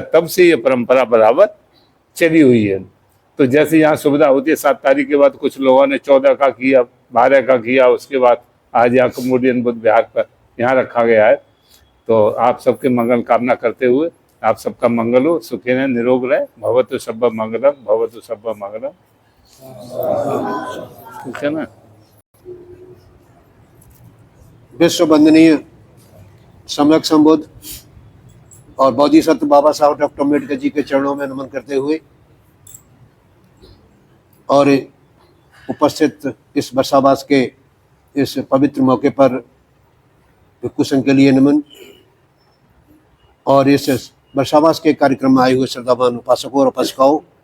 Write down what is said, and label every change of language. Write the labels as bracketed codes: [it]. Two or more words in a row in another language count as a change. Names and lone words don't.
[hi] तब से ये परंपरा बराबर चली हुई है। तो जैसे यहाँ सुविधा होती है, 7 तारीख के बाद कुछ लोगों ने 14 का किया, 12 का किया, उसके बाद आज यहाँ कम्बोडियन बुद्ध विहार पर यहाँ रखा गया है। तो आप सबके मंगल कामना करते हुए आप सबका मंगल हो, सुखी रहे, निरोग रहे। [pi] भवतु सब्ब मंगलम, भवतु सब्ब मंगलम। [hi] ठीक है ना? विश्व वंदनीय सम्यक संबुद्ध और बोधिसत्व बाबा साहब डॉक्टर अम्बेडकर जी के चरणों में नमन करते हुए और उपस्थित इस बरसावास के इस पवित्र मौके पर भिक्खु संघ के लिए नमन, और इस बरसावास के कार्यक्रम में आए हुए श्रद्धावान उपासकों और उपासिकाओं,